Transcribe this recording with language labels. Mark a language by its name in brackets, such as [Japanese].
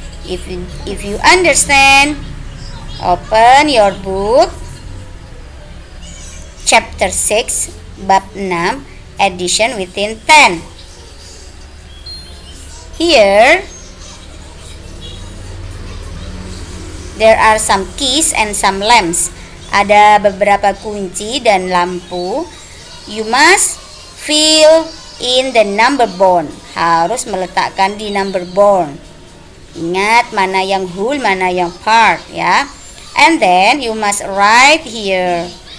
[English] If you understand, open your book chapter 6 [Indonesian] bab 6 [English] addition within 10. Here there are some keys and some lamps. [Indonesian] Ada beberapa kunci dan lampu. [English] You must fill in the number bond. [Indonesian] Harus meletakkan di number bond. Ingat mana yang whole, mana yang part ya. [English] And then you must write here.